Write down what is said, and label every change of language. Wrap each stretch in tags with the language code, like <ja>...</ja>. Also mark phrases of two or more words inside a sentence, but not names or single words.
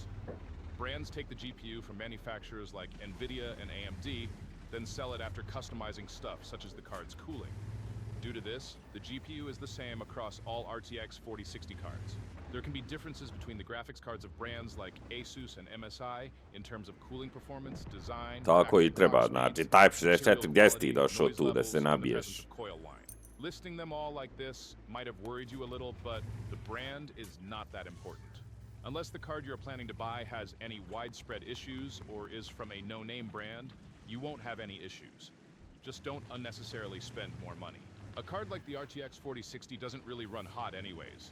<en>Brands take the GPU from manufacturers like Nvidia and AMD, then sell it after customizing stuff such as the card's cooling. Due to this, the GPU is the same across all RTX 4060 cards. There can be differences between the graphics cards of brands like Asus and MSI in terms of cooling performance, design,</en> <sr>Tako i treba, znači Type 64 gdje si ti došao tu da se nabiješ?</sr> <en>Listing them all like this might have worried you a little, but the brand is not that important. Unless the card you're planning to buy has any widespread issues or is from a no-name brand, you won't have any issues. Just don't unnecessarily spend more money. A card like the RTX 4060 doesn't really run hot anyways.</en>